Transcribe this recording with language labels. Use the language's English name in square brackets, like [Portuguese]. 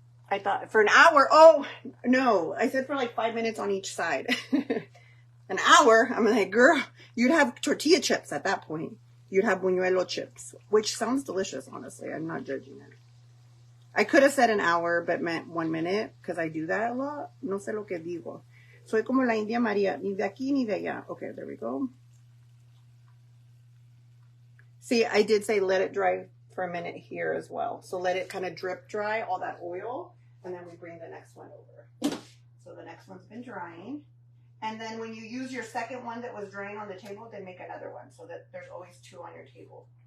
[English] I thought for an hour. Oh, no. I said for like 5 minutes on each side. An hour? I'm like, girl, you'd have tortilla chips at that point. You'd have buñuelo chips, which sounds delicious, honestly. I'm not judging it. I could have said an hour, but meant 1 minute, because I do that a lot. [Spanish] No sé lo que digo. Soy como la India María, ni de aquí ni de allá. [English] Okay, there we go. See, I did say let it dry for a minute here as well. So let it kind of drip dry, all that oil, and then we bring the next one over. So the next one's been drying. And then when you use your second one that was drying on the table, then make another one so that there's always two on your table.